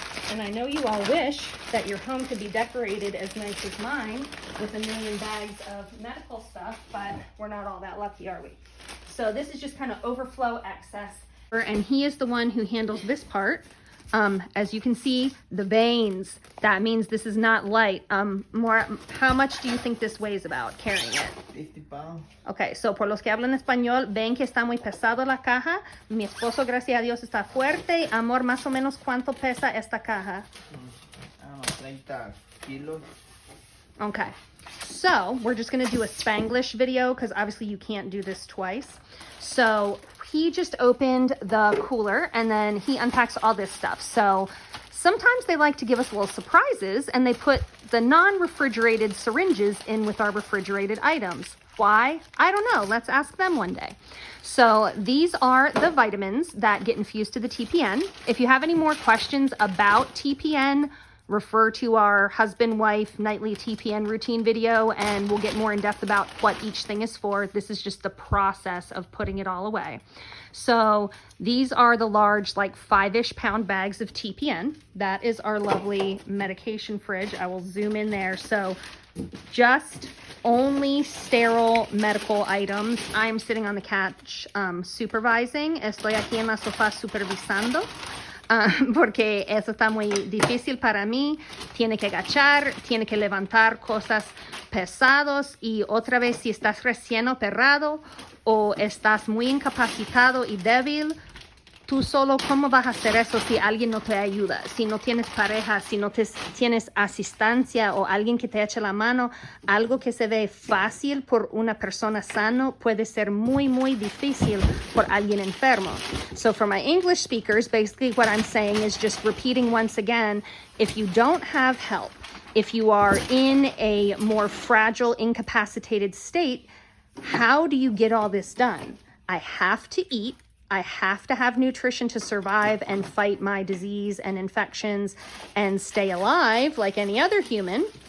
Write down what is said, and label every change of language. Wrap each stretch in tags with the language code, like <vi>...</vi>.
<en>And I know you all wish that your home could be decorated as nice as mine with a million bags of medical stuff, but we're not all that lucky, are we? So this is just kind of overflow excess. And he is the one who handles this part. As you can see, the veins, that means this is not light. How much do you think this weighs about, carrying it? 50 pounds. Okay, so</en> <es>por los que hablan español, ven que está muy pesado la caja. Mi esposo, gracias a Dios, está fuerte. Amor, más o menos, ¿cuánto pesa esta caja? 30 kilos.</es> <en>Okay, so we're just gonna do a Spanglish video because obviously you can't do this twice. So he just opened the cooler and then he unpacks all this stuff. So sometimes they like to give us little surprises and they put the non-refrigerated syringes in with our refrigerated items. Why? I don't know. Let's ask them one day. So these are the vitamins that get infused to the TPN. If you have any more questions about TPN, refer to our husband-wife nightly TPN routine video and we'll get more in depth about what each thing is for. This is just the process of putting it all away. So these are the large, like 5-ish pound bags of TPN. That is our lovely medication fridge. I will zoom in there. So just only sterile medical items. I'm sitting on the couch supervising.</en> <es>Estoy aquí en la sofá supervisando. Porque eso está muy difícil para mí. Tiene que agachar, tiene que levantar cosas pesados y otra vez si estás recién operado o estás muy incapacitado y débil, tú solo, ¿cómo vas a hacer eso si alguien no te ayuda? Si no tienes pareja, si no tienes asistencia o alguien que te eche la mano, algo que se ve fácil por una persona sano puede ser muy, muy difícil por alguien enfermo.</es> <en>So for my English speakers, basically what I'm saying is just repeating once again, if you don't have help, if you are in a more fragile, incapacitated state, how do you get all this done? I have to eat. I have to have nutrition to survive and fight my disease and infections and stay alive like any other human.</en>